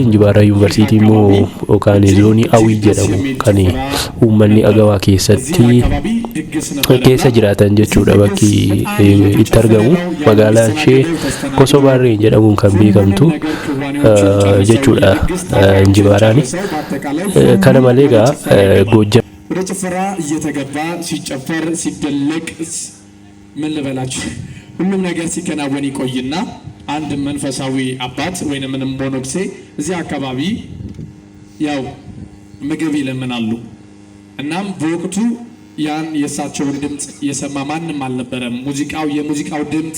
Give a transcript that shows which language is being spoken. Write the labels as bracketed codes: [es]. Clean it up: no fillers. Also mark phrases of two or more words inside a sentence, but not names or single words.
[om] Injibaaraa Yuunivarsiitii immoo yookaan zoonii Awii jedhamu kan uummanni Agawaa keessa jiraatan jechuudha bakki itti argamu. Magaalaan ishee Kosobaarree jedhamuun kan beekamtu jechuudha Injibaaraani. Kana malee egaa Goojjam [am] ወደ ጭፈራ እየተገባ ሲጨፈር ሲደለቅ ምን ልበላችሁ ሁሉም ነገር ሲከናወን ይቆይና አንድ መንፈሳዊ አባት ወይንም ሞኖክሴ እዚህ አካባቢ ያው ምግብ ይለምናሉ። እናም በወቅቱ ያን የሳቸውን ድምጽ የሰማ ማንም አልነበረም። የሙዚቃው ድምጽ